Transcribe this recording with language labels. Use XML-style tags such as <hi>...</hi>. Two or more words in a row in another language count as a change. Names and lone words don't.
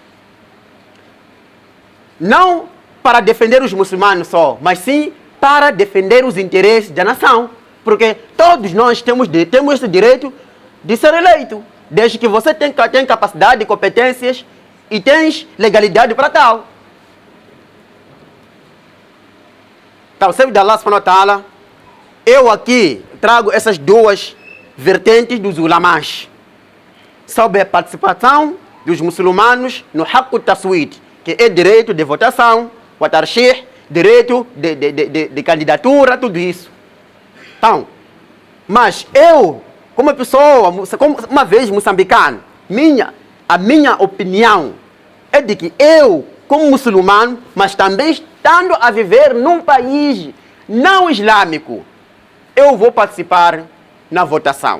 <pt>Não para defender os muçulmanos só, mas sim para defender os interesses da nação. Porque todos nós temos esse direito de ser eleito, desde que você tem capacidade e competências e tens legalidade para tal. Então, sempre de Allah</pt> <ar>سبحانه وتعالى,</ar> <pt>eu aqui trago essas duas vertentes dos ulamás sobre a participação dos muçulmanos no</pt> <ar>حق التصويت,</ar> <pt>que é direito de votação, o tarshih, direito de candidatura, tudo isso. Então, mas eu, como pessoa, como uma vez moçambicano, a minha opinião é de que eu, como muçulmano, mas também estando a viver num país não islâmico, eu vou participar na votação.</pt>